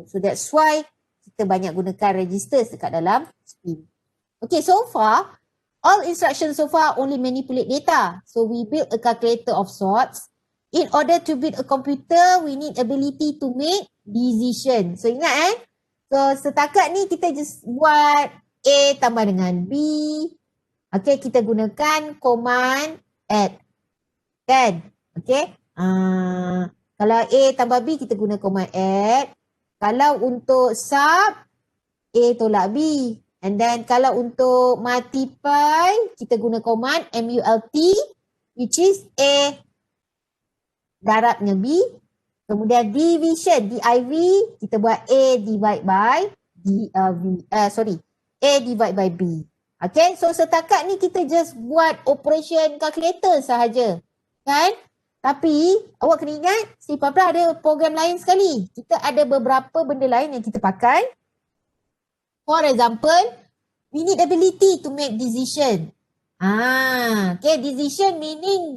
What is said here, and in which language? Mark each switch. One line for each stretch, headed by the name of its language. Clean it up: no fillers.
English: So that's why
Malay: kita banyak gunakan registers dekat dalam spin.
English: Okay, so far all instructions so far only manipulate data. So we build a calculator of sorts In order to build a computer, we need ability to make decision.
Malay: So ingat So setakat ni kita just buat A tambah dengan B. Okay, kita gunakan command add. Kan? Okay. Kalau A tambah B, kita guna command add. Kalau untuk sub, A tolak B.
English: And then
Malay: kalau untuk
English: multiply,
Malay: kita guna
English: command MULT, which is A
Malay: darabnya
English: B.
Malay: Kemudian
English: division, DIV,
Malay: kita buat
English: A divide by A divide by B.
Malay: Okay, so setakat ni kita just buat operation calculator sahaja. Kan? Tapi awak kena ingat, C++ ada program lain sekali. Kita ada beberapa benda lain yang kita pakai.
English: For example, we need ability to make decision. Okay, decision meaning that